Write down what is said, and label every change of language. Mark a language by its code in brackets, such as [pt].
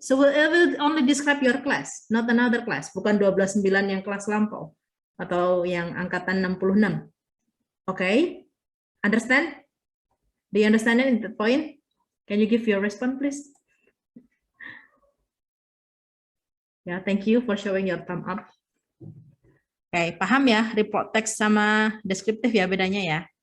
[en] So it will only describe your class, not another class. [id] Bukan 12-9 yang kelas lampau atau yang angkatan 66. [en] Okay? Understand? Do you understand it, the point? Can you give your response, please? Yeah, thank you for showing your thumb up. [id] Okay, paham ya report text sama deskriptif ya bedanya ya.